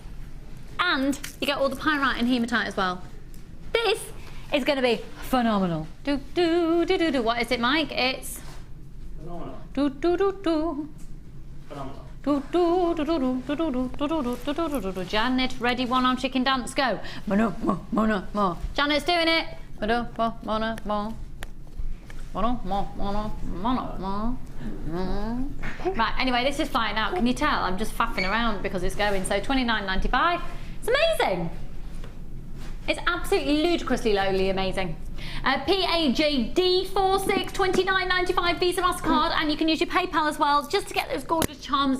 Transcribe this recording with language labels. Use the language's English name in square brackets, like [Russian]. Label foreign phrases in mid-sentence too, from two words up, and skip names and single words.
[English] And you get all the pyrite and hematite as well. This is going to be phenomenal. Do, do, do, do, do. What is it, Mike? It's... Phenomenal. Do, do, do, do. Phenomenal. Do, do, do, do, do, do, do, do, do, do, do, do, do, do, do. Janet, ready, one-arm chicken dance, go. Mono, mo, mono, mo. Janet's doing it. Mono, mo, mono, mo. Mono, mo, mono, mono, mo. Right, anyway, this is flying out. Can you tell? I'm just faffing around because it's going. So £29.95. It's amazing. It's absolutely ludicrously lowly amazing. PAJD46, £29.95 Visa MasterCard, and you can use your PayPal as well just to get those gorgeous charms.